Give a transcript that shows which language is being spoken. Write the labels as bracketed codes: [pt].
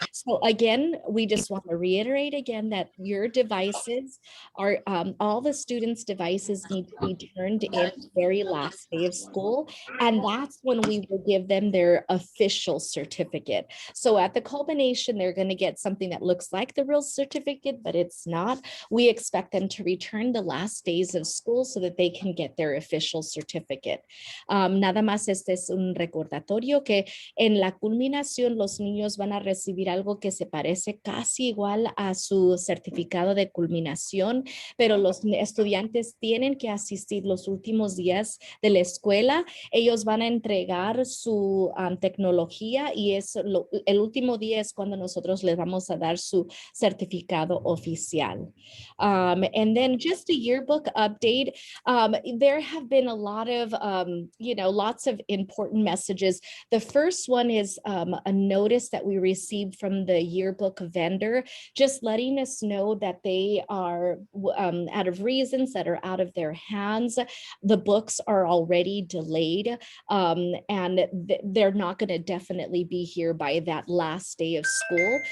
[en] So again, we just want to reiterate again that your devices are, all the students' devices need to be turned in the very last day of school. And that's when we will give them their official certificate. So at the culmination, they're going to get something that looks like the real certificate, but it's not. We expect them to return the last days of school so that they can get their official certificate. [es] Nada más este es un recordatorio que en la culminación los niños van a recibir algo que se parece casi igual a su certificado de culminación, pero los estudiantes tienen que asistir los últimos días de la escuela. Ellos van a entregar su tecnología y el último día es cuando nosotros les vamos a dar su certificado oficial. [en] And then just a yearbook update. There have been a lot of, lots of important messages. The first one is a notice that we received from the yearbook vendor, just letting us know that they are, out of reasons that are out of their hands, the books are already delayed, and they're not going to definitely be here by that last day of school.